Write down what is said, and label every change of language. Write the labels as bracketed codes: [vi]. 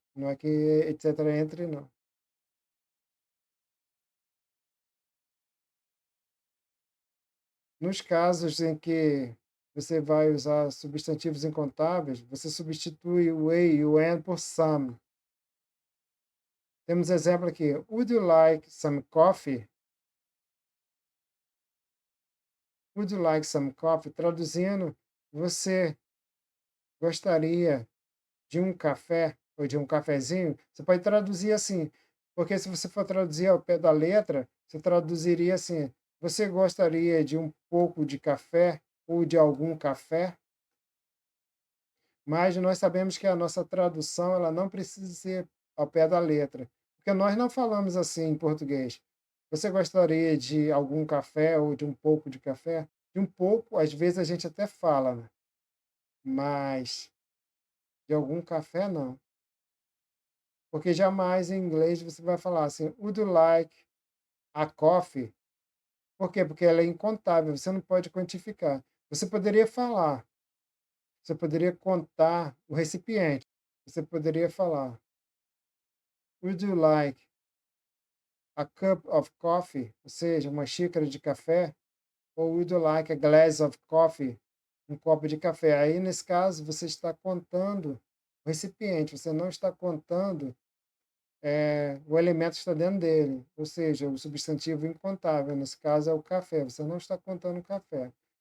[pt] Não é que etc. entre, não. Nos casos em que você vai usar substantivos incontáveis, você substitui o a e o and por some. Temos exemplo aqui. [en] Would you like some coffee? Would you like some coffee? [pt] Traduzindo, você gostaria de um café ou de um cafezinho? Você pode traduzir assim, porque se você for traduzir ao pé da letra, você traduziria assim: você gostaria de um pouco de café ou de algum café? Mas nós sabemos que a nossa tradução ela não precisa ser ao pé da letra, porque nós não falamos assim em português. Você gostaria de algum café ou de um pouco de café? De um pouco, às vezes a gente até fala, né? Mas de algum café, não. Porque jamais em inglês você vai falar assim, [en] would you like a coffee? [pt] Por quê? Porque ela é incontável, você não pode quantificar. Você poderia falar, você poderia contar o recipiente. Você poderia falar, [en] would you like a cup of coffee? [pt] Ou seja, uma xícara de café? [en] Ou would you like a glass of coffee? [pt] Um copo de café. Aí, nesse caso, você está contando o recipiente, você não está contando o elemento que está dentro dele, ou seja, o substantivo incontável. Nesse caso, é o café. Você não está contando o café.